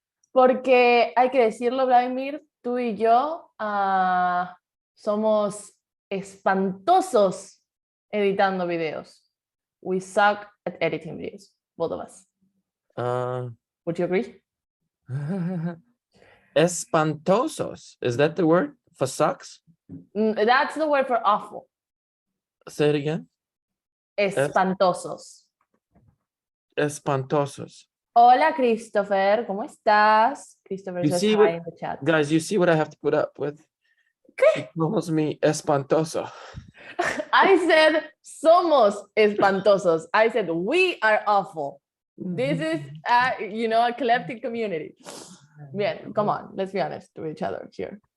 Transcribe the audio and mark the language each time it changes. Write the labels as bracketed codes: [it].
[es] Porque hay que decirlo, Vladimir, tú y yo somos espantosos editando videos. [en] We suck at editing videos, both of us. Would you agree? [es] Espantosos. [en] Is that the word for sucks? That's the word for awful. Say it again. [es] Espantosos. Espantosos. Hola, Christopher, ¿cómo estás? [en] Christopher says hi in the chat. Guys, you see what I have to put up with? He calls me espantoso. I said [es] somos espantosos. [en] I said we are awful. This is a collective community. Bien, come on, let's be honest to each other here.